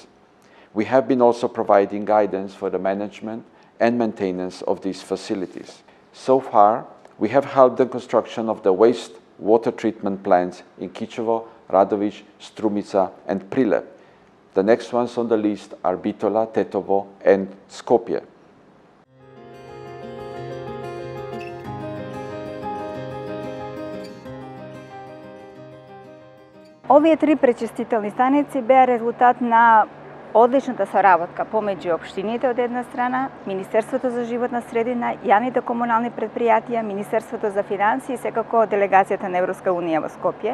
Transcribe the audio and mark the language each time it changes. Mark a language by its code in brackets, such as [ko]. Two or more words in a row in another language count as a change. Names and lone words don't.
[en] We have been also providing guidance for the management and maintenance of these facilities. So far, we have helped the construction of the wastewater treatment plants in Kičevo, Radović, Strumica and Prilep. The next ones on the list are Bitola, Tetovo and Skopje. [mk] Овие три пречистителни станици беа резултат на одличната соработка помеѓу општините од една страна, Министерството за животна средина, јавните комунални предпријатија, Министерството за финансии и секако делегацијата на Европска унија во Скопје.